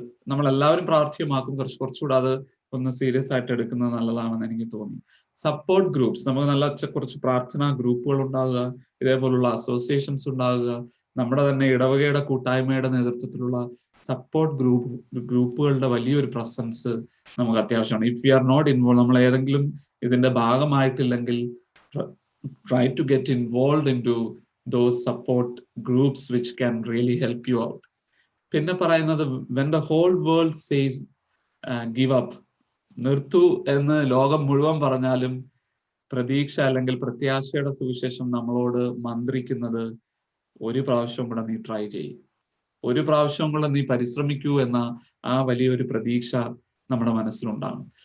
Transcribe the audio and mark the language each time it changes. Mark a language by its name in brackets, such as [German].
[Malayalam] നമ്മളെല്ലാവരും പ്രാവർത്തികമാക്കും. കുറച്ചുകൂടെ അത് ഒന്ന് സീരിയസ് ആയിട്ട് എടുക്കുന്നത് നല്ലതാണെന്ന് എനിക്ക് തോന്നി. സപ്പോർട്ട് ഗ്രൂപ്പ്സ്, നമുക്ക് കുറച്ച് പ്രാർത്ഥനാ ഗ്രൂപ്പുകൾ ഉണ്ടാകുക, ഇതേപോലുള്ള അസോസിയേഷൻസ് ഉണ്ടാകുക, നമ്മുടെ തന്നെ ഇടവകയുടെ കൂട്ടായ്മയുടെ നേതൃത്വത്തിലുള്ള സപ്പോർട്ട് ഗ്രൂപ്പുകളുടെ വലിയൊരു പ്രസൻസ് നമുക്ക് അത്യാവശ്യമാണ്. [English] if you are not involve, [Malayalam] നമ്മൾ ഏതെങ്കിലും ഇതിന്റെ ഭാഗമായിട്ടില്ലെങ്കിൽ, [English] try to get involved into those support groups which can really help you out. [Malayalam] പിന്നെ പറയുന്നത്, [English] when the whole world says give up, [Malayalam] നിർത്തു എന്ന് ലോകം മുഴുവൻ പറഞ്ഞാലും പ്രതീക്ഷ അല്ലെങ്കിൽ പ്രത്യാശയുടെ സുവിശേഷം നമ്മളോട് മന്ത്രിക്കുന്നത് ഒരു പ്രാവശ്യം കൂടെ നീ ട്രൈ ചെയ്യും, ഒരു പ്രാവശ്യം കൂടെ നീ പരിശ്രമിക്കൂ എന്ന ആ വലിയൊരു പ്രതീക്ഷ നമ്മുടെ മനസ്സിലുണ്ടാകും.